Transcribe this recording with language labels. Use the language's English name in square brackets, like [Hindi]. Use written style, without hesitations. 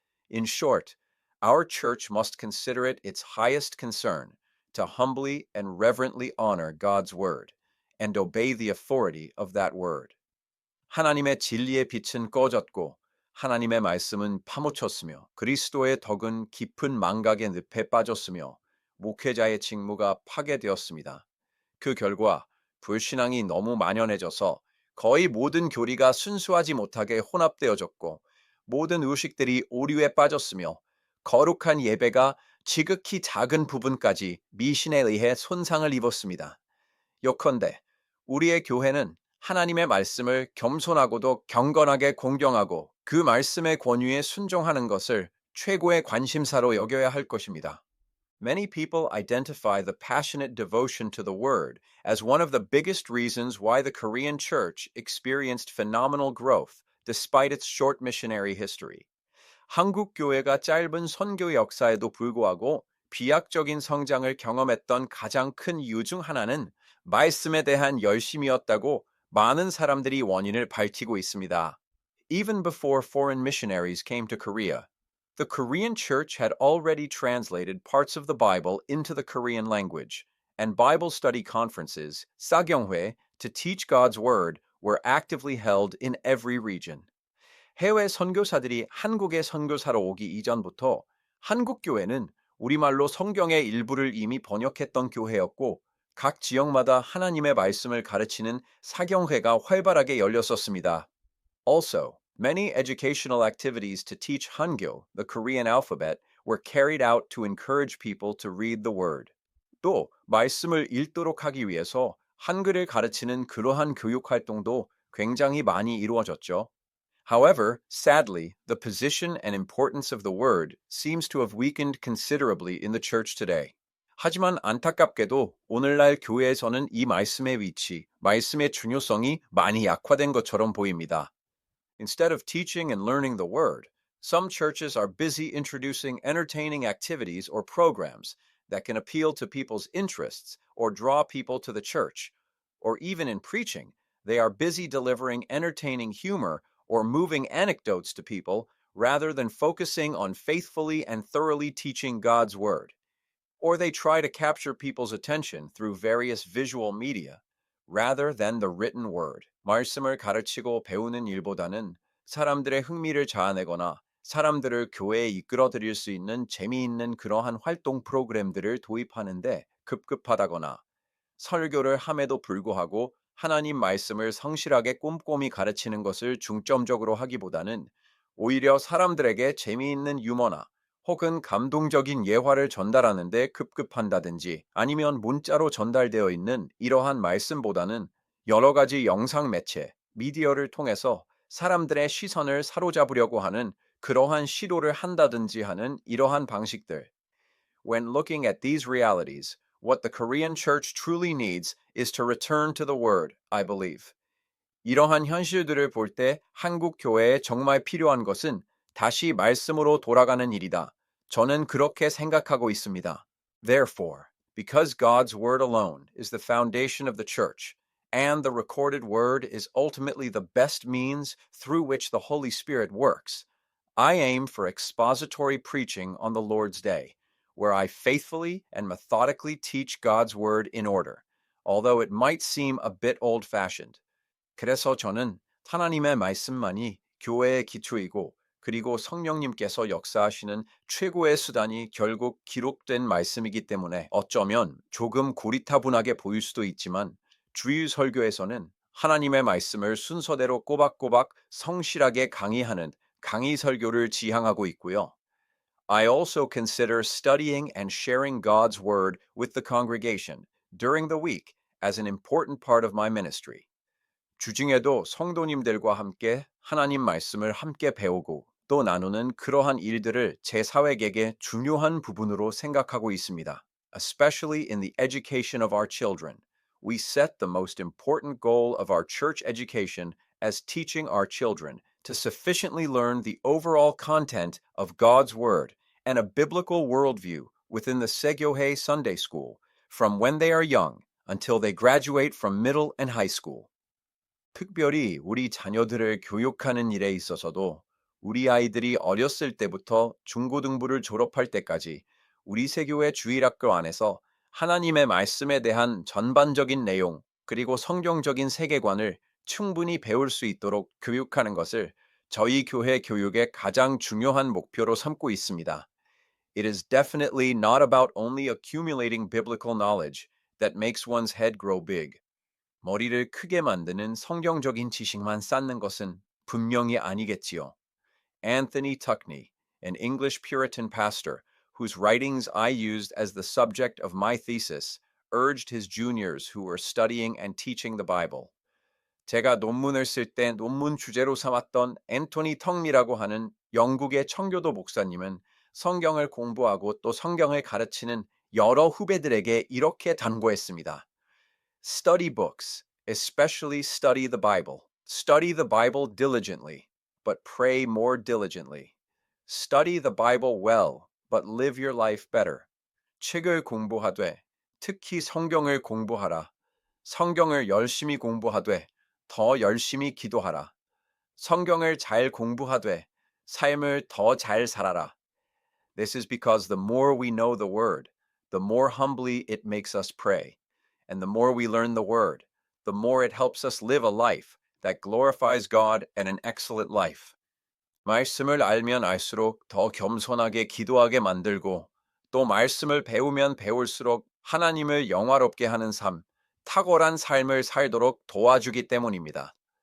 [English] In short, our church must consider it its highest concern to humbly and reverently honor God's word and obey the authority of that word. [Korean] 하나님의 진리의 빛은 꺼졌고 하나님의 말씀은 파묻혔으며 그리스도의 덕은 깊은 망각의 늪에 빠졌으며 목회자의 직무가 파괴되었습니다. 그 결과 불신앙이 너무 만연해져서 거의 모든 교리가 순수하지 못하게 혼합되어졌고 모든 의식들이 오류에 빠졌으며 거룩한 예배가 지극히 작은 부분까지 미신에 의해 손상을 입었습니다. 요컨대 우리의 교회는 하나님의 말씀을 겸손하고도 경건하게 공경하고 그 말씀의 권위에 순종하는 것을 최고의 관심사로 여겨야 할 것입니다. [English] Many people identify the passionate devotion to the Word as one of the biggest reasons why the Korean Church experienced phenomenal growth despite its short missionary history. [Korean] 한국 교회가 짧은 선교 역사에도 불구하고 비약적인 성장을 경험했던 가장 큰 이유 중 하나는 말씀에 대한 열심이었다고 많은 사람들이 원인을 밝히고 있습니다. [English] Even before foreign missionaries came to Korea, the Korean church had already translated parts of the Bible into the Korean language, and Bible study conferences, 사경회, to teach God's word were actively held in every region. [Korean] 해외 선교사들이 한국에 선교사로 오기 이전부터 한국 교회는 우리말로 성경의 일부를 이미 번역했던 교회였고 각 지역마다 하나님의 말씀을 가르치는 사경회가 활발하게 열렸었습니다. [English] Also, many educational activities to teach Hangul, the Korean alphabet, were carried out to encourage people to read the word. [Korean] 또 말씀을 읽도록 하기 위해서 한글을 가르치는 그러한 교육 활동도 굉장히 많이 이루어졌죠. [English] However, sadly, the position and importance of the word seems to have weakened considerably in the church today. [Korean] 하지만 안타깝게도 오늘날 교회에서는 이 말씀의 위치, 말씀의 중요성이 많이 약화된 것처럼 보입니다. [English] Instead of teaching and learning the word, some churches are busy introducing entertaining activities or programs that can appeal to people's interests or draw people to the church. Or even in preaching, they are busy delivering entertaining humor or moving anecdotes to people rather than focusing on faithfully and thoroughly teaching God's word. Or they try to capture people's attention through various visual media rather than the written word. [Korean] 말씀을 가르치고 배우는 일보다는 사람들의 흥미를 자아내거나 사람들을 교회에 이끌어들일 수 있는 재미있는 그러한 활동 프로그램들을 도입하는데 급급하다거나 설교를 함에도 불구하고 하나님 말씀을 성실하게 꼼꼼히 가르치는 것을 중점적으로 하기보다는 오히려 사람들에게 재미있는 유머나 혹은 감동적인 예화를 전달하는 데 급급한다든지 아니면 문자로 전달되어 있는 이러한 말씀보다는 여러 가지 영상 매체, 미디어를 통해서 사람들의 시선을 사로잡으려고 하는 그러한 시도를 한다든지 하는 이러한 방식들. [English] When looking at these realities, what the Korean church truly needs is to return to the word, I believe. [Korean] 이러한 현실들을 볼 때 한국 교회에 정말 필요한 것은 다시 말씀으로 돌아가는 일이다. 저는 그렇게 생각하고 있습니다. [English] Therefore, because God's word alone is the foundation of the church, and the recorded word is ultimately the best means through which the Holy Spirit works, I aim for expository preaching on the Lord's Day, where I faithfully and methodically teach God's word in order, although it might seem a bit old-fashioned. [Korean] 그래서 저는 하나님의 말씀만이 교회의 기초이고 그리고 성령님께서 역사하시는 최고의 수단이 결국 기록된 말씀이기 때문에 어쩌면 조금 고리타분하게 보일 수도 있지만 주일 설교에서는 하나님의 말씀을 순서대로 꼬박꼬박 성실하게 강의하는 강의 설교를 지향하고 있고요. [English] I also consider studying and sharing God's word with the congregation during the week as an important part of my ministry. [Korean] 주중에도 성도님들과 함께 하나님 말씀을 함께 배우고 또 나누는 그러한 일들을 제 사회계의 중요한 부분으로 생각하고 있습니다. [English] Especially in the education of our children, we set the most important goal of our church education as teaching our children to sufficiently learn the overall content of God's Word and a biblical worldview within the Segyohe Sunday School from when they are young until they graduate from middle and high school. [Korean] 특별히 우리 자녀들을 교육하는 일에 있어서도 우리 아이들이 어렸을 때부터 중고등부를 졸업할 때까지 우리 세교회 주일학교 안에서 하나님의 말씀에 대한 전반적인 내용 그리고 성경적인 세계관을 충분히 배울 수 있도록 교육하는 것을 저희 교회 교육의 가장 중요한 목표로 삼고 있습니다. [English] It is definitely not about only accumulating biblical knowledge that makes one's head grow big. [Korean] 머리를 크게 만드는 성경적인 지식만 쌓는 것은 분명히 아니겠지요. [English] Anthony Tuckney, an English Puritan pastor whose writings I used as the subject of my thesis, urged his juniors who were studying and teaching the Bible. [Korean] 제가 논문을 쓸 때 논문 주제로 삼았던 앤토니 턱니라고 하는 영국의 청교도 목사님은 성경을 공부하고 또 성경을 가르치는 여러 후배들에게 이렇게 당부했습니다. [English] Study books, especially study the Bible. Study the Bible diligently, but pray more diligently. Study the Bible well, but live your life better. [Korean] 책을 공부하되, 특히 성경을 공부하라. 성경을 열심히 공부하되, 더 열심히 기도하라. 성경을 잘 공부하되, 삶을 더 잘 살아라. [English] This is because the more we know the Word, the more humbly it makes us pray. And the more we learn the Word, the more it helps us live a life that glorifies God and an excellent life. [Korean] 말씀을 알면 알수록 더 겸손하게 기도하게 만들고 또 말씀을 배우면 배울수록 하나님을 영화롭게 하는 삶, 탁월한 삶을 살도록 도와주기 때문입니다.